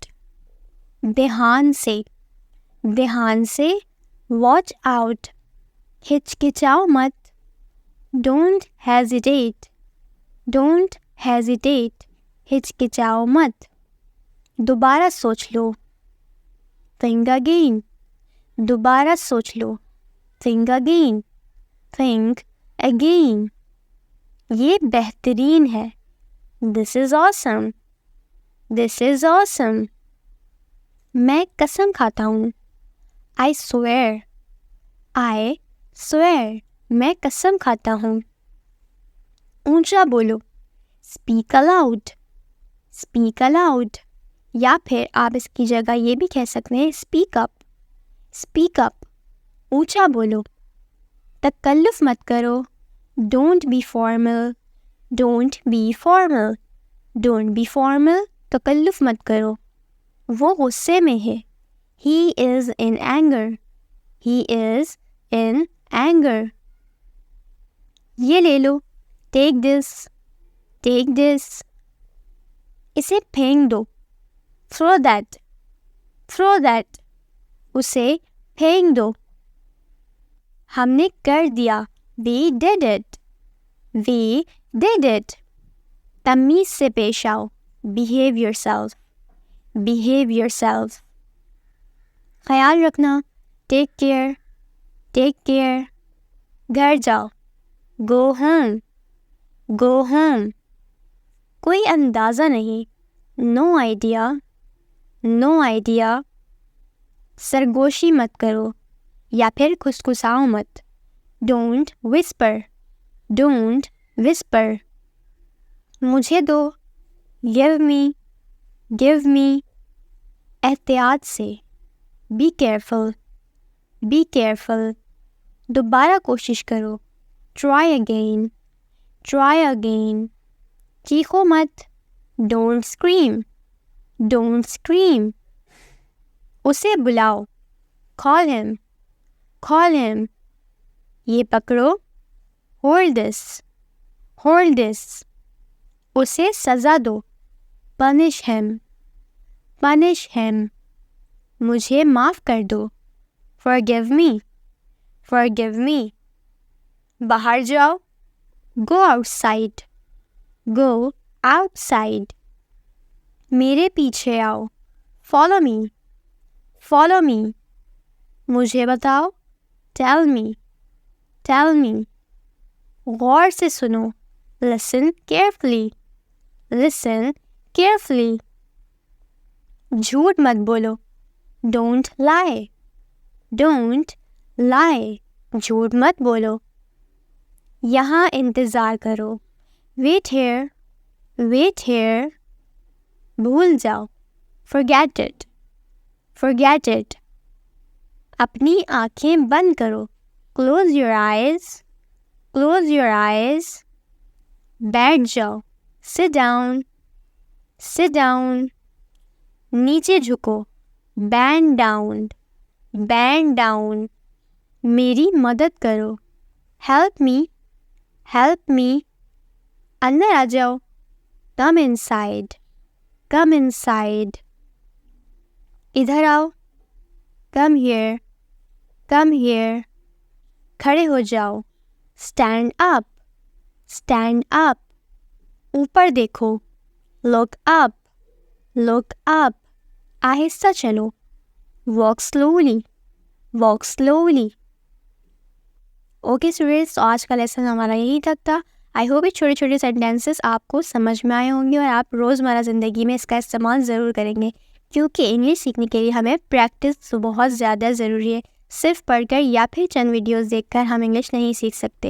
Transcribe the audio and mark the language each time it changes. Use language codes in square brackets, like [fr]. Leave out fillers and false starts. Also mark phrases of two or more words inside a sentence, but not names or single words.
[ur] دھیان سے, دھیان سے, [en] watch out. [ur] ہچکچاؤ مت, [en] don't hesitate, don't hesitate, [ur] ہچکچاؤ مت. دوبارہ سوچ لو, [en] think again, [ur] دوبارہ سوچ لو, [en] think again, think again. [ur] یہ بہترین ہے, [en] this is awesome, this is awesome. [ur] میں قسم کھاتا ہوں, [en] I swear, I swear, [ur] میں قسم کھاتا ہوں. اونچا بولو, [en] speak aloud, speak aloud. [ur] یا پھر آپ اس کی جگہ یہ بھی کہہ سکتے ہیں [en] speak up, speak up, [ur] اونچا بولو. تکلف مت کرو, [en] don't be formal, don't be formal, don't be formal, [ur] تکلف مت کرو. وہ غصے میں ہے, [en] he is in anger, he is in anger. [ur] یہ لے لو, [en] take this, take this. [ur] اسے پھینک دو, [en] throw that, throw that, [ur] اسے پھینک دو. ہم نے کر دیا, [en] we did it, we did it. [ur] تمیز سے پیش آؤ, [en] behave yourself, behave yourself. [ur] خیال رکھنا, [en] take care, take care. [ur] گھر جاؤ, [en] go home, go home. [ur] کوئی اندازہ نہیں, [en] no idea, no idea. [ur] سرگوشی مت کرو یا پھر کھسکھساؤ مت, [en] don't whisper, don't whisper. [ur] مجھے دو, [en] give me, give me. [ur] احتیاط سے, [en] be careful, be careful. [ur] دوبارہ کوشش کرو, [en] try again, try again. [ur] چیخو مت, [en] don't scream, don't scream. [ur] اسے بلاؤ, [en] call him, call him. [ur] یہ پکڑو, [en] hold this, hold this. [ur] اسے سزا دو, [en] punish him, punish him. [ur] مجھے معاف کر دو, [en] forgive me, forgive me. [ur] باہر جاؤ, [en] go outside, go outside. [ur] میرے پیچھے آؤ, [en] follow me, follow me. [ur] مجھے بتاؤ, [en] tell me, tell me. [ur] غور سے سنو, [en] listen carefully, listen carefully. [ur] جھوٹ مت بولو, [en] don't lie, don't lie. [ur] جھوٹ مت بولو. یہاں انتظار کرو, [en] wait here, wait here. [ur] بھول جاؤ, [en] forget it, forget it. [ur] اپنی آنکھیں بند کرو, [en] close your eyes, close your eyes. [ur] بیٹھ جاؤ, [en] sit down, sit down. [ur] نیچے جھکو, [en] bend down, bend down. [ur] میری مدد کرو, [en] help me, help me. [ur] اندر آ جاؤ, [en] come inside, come inside. [ur] ادھر آؤ, [en] come here, come here. [ur] کھڑے ہو جاؤ, [en] stand up, stand up. [ur] اوپر دیکھو, [en] look up, look up. [ur] آہستہ چلو, [en] walk slowly, walk slowly. okay students, [ur] تو آج کا لیسن ہمارا یہی تک تھا. [en] I hope [ur] یہ چھوٹے چھوٹے سینٹینسز آپ کو سمجھ میں آئے ہوں گے اور آپ روزمرہ زندگی میں اس کا استعمال ضرور کریں گے, کیونکہ انگلش سیکھنے کے لیے ہمیں پریکٹس بہت زیادہ ضروری ہے. صرف پڑھ کر یا پھر چند ویڈیوز دیکھ کر ہم انگلش نہیں سیکھ سکتے۔